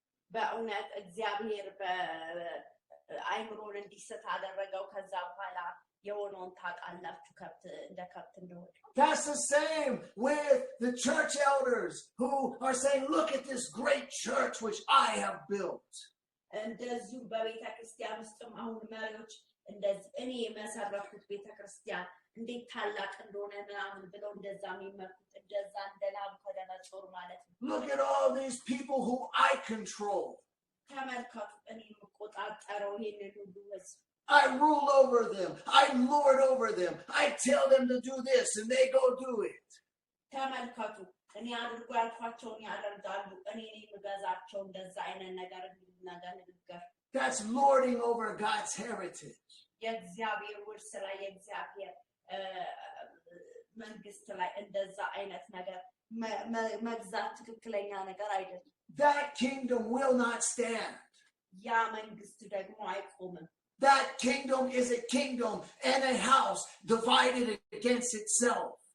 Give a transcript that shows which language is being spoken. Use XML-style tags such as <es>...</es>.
<am>በእውነት እግዚአብሔር በአይምሮን እንዲስት አደረገው። ከዛ በኋላ የሆነውን ታውቃላችሁ እንደ ከብት እንደሆነ።</am> <en>That's the same with the church elders who are saying, look at this great church which I have built.</en> <am>እንደዚሁ በቤተ ክርስቲያን ውስጥም አሁን መሪዎች እንደዚህ እኔ የመሰረትኩት ቤተ ክርስቲያን እንዴት ታላቅ እንደሆነ ምናምን ብለው እንደዛ የሚመኩት እንደዛ እንደ ናቡከደነጾር ማለት ነው።</am> <en>Look at all these people who I control.</en> <am>ተመልከቱ እኔ የምቆጣጠረው ይሄንን ሁሉ ህዝብ።</am> <en>I rule over them. I lord over them. I tell them to do this and they go do it.</en> <am>ተመልከቱ እኔ አድርጎ ያልኳቸውን ያደርጋሉ። እኔ የምገዛቸው እንደዛ አይነት ነገር ንግግር።</am> <en>That's lording over God's heritage.</en> <am>የእግዚአብሔር ውርስ ላይ የእግዚአብሔር መንግስት ላይ እንደዛ አይነት ነገር መግዛት ትክክለኛ ነገር አይደለም።</am> <en>That kingdom will not stand.</en> <am>ያ መንግስት ደግሞ አይቆምም።</am> <en>That kingdom is a kingdom and a house divided against itself.</en>